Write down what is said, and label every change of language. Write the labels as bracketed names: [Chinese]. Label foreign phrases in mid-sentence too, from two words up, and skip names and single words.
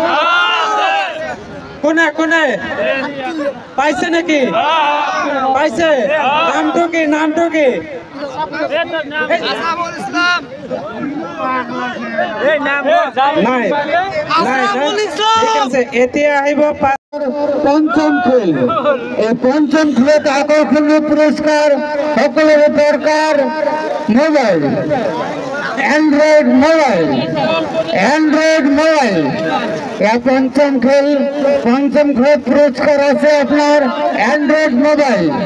[Assamese] কোনে কোনে পাইছে নাকি পাইছে নামটো কি নাই ঠিক আছে এতিয়া আহিব পঞ্চম খেল এই পঞ্চম খেলত আকর্ষণীয় পুরস্কার সকলের দরকার মোবাইল অ্যান্ড্রয়েড মোবাইল পঞ্চম খেল পুরস্কার আছে আপনার অ্যান্ড্রয়েড মোবাইল